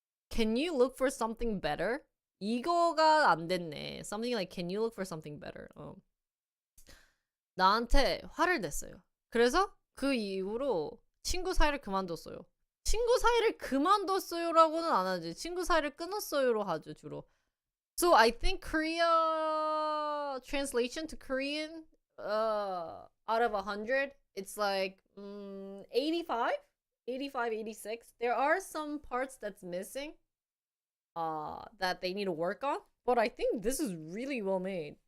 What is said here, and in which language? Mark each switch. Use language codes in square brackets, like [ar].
[en] Can you look for something better? [ko] 이거가 안 됐네. [en] Something like can you look for something better? [ko] 나한테 화를 냈어요. 그래서 그 이후로 친구 사이를 그만뒀어요. 친구 사이를 그만뒀어요라고는 안 하지. 친구 사이를 끊었어요로 하죠, 주로. [en] So I think Korea translation to Korean out of 100, it's like 85, 85, 86. There are some parts that's missing that they need to work on, but I think this is really well made.